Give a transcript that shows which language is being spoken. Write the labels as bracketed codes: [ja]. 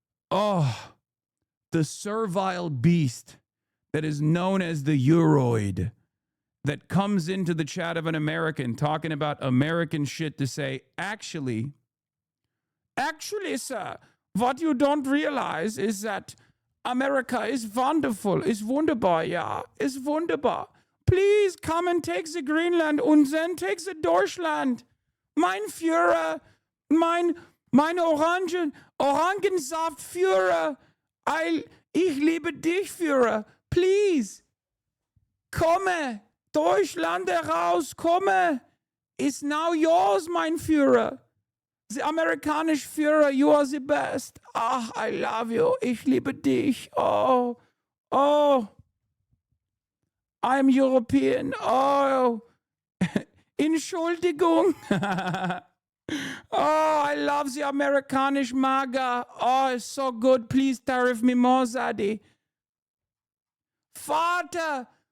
[en] Oh, the servile beast that is known as the Euroid that comes into the chat of an American talking about American shit to say, actually, sir, what you don't realize is that America is wonderful, is wunderbar, yeah, is wunderbar. Please come and take the Greenland und then take the Deutschland. [de] Mein Führer, mein Orangensaftführer, ich liebe dich, Führer. Please, komme, Deutschland heraus, komme, [en] is now yours, [de] mein Führer. [en] The [de] amerikanische Führer, [en] you are the best. Ach, I love you. [de] Ich liebe dich. Oh. [en] I'm European. Oh. Entschuldigung. Oh, I love the amerikanische MAGA. Oh, it's so good. Please tariff me more, Zadie. Vater,